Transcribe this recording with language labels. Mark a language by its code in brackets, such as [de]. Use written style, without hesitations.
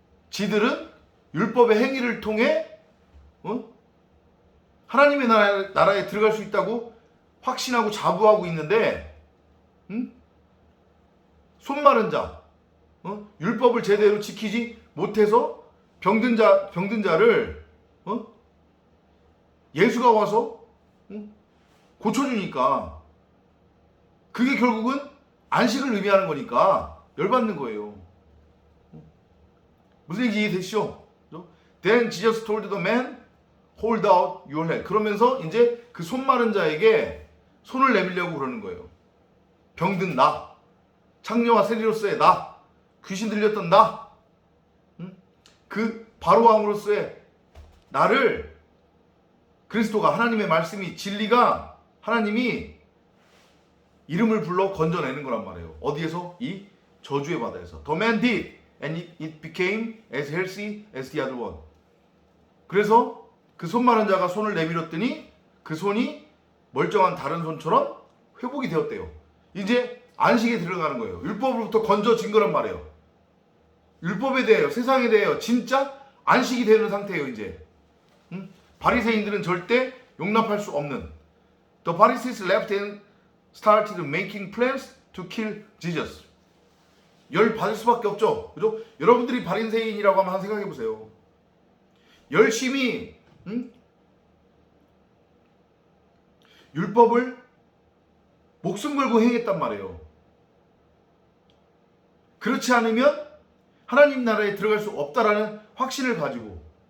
[ko] 지들은 율법의 행위를 통해 하나님의 나라에 들어갈 수 있다고 확신하고 자부하고 있는데 손 마른 자, 율법을 제대로 지키지 못해서 병든 자를 예수가 와서 고쳐주니까 그게 결국은 안식을 의미하는 거니까 열받는 거예요. 무슨 얘기 이해되시죠? [en] Then Jesus told the man, hold out your hand. [ko] 그러면서 이제 그 손 마른 자에게 손을 내밀려고 그러는 거예요. 병든 나, 창녀와 세리로서의 나, 귀신 들렸던 나, 그 바로왕으로서의 나를 그리스도가 하나님의 말씀이 진리가 하나님이 이름을 불러 건져내는 거란 말이에요. 어디에서? 이 저주의 바다에서. [en] The man did and it became as healthy as the other one. [ko] 그래서 그 손 마른 자가 손을 내밀었더니 그 손이 멀쩡한 다른 손처럼 회복이 되었대요. 이제 안식에 들어가는 거예요. 율법으로부터 건져진 거란 말이에요. 율법에 대하여 세상에 대하여 진짜 안식이 되는 상태예요. 이제 바리새인들은 절대 용납할 수 없는 [en] The Pharisees left and started making plans to kill Jesus. [ko] 열 받을 수밖에 없죠. 그죠? 여러분들이 바리새인이라고 한번 생각해 보세요. 열심히 율법을 목숨 걸고 행했단 말이에요. 그렇지 않으면 하나님 나라에 들어갈 수 없다라는 확신을 가지고.